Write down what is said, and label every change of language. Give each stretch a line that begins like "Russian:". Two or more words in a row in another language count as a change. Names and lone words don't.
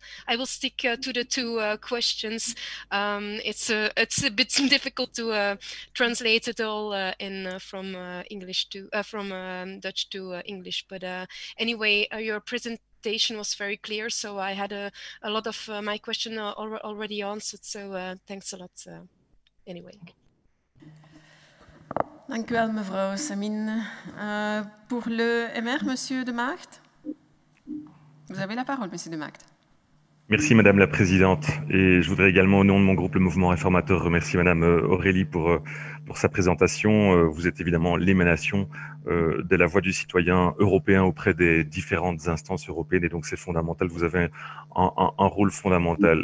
English: I will stick to the 2 questions. It's a bit difficult to translate it all from English to from Dutch to English, but anyway, your presentation was very clear, so I had a lot of my question already answered, so thanks a lot anyway.
Dutch: Dank u wel, mevrouw Samin.
French: Pour le MR, monsieur de Maagd. Vous avez la parole, monsieur de Maagd. Merci Madame la Présidente, et je voudrais également au nom de mon groupe le Mouvement Réformateur remercier Madame Aurélie pour sa présentation. Vous êtes évidemment l'émanation de la voix du citoyen européen auprès des différentes instances européennes, et donc c'est fondamental, vous avez un rôle fondamental.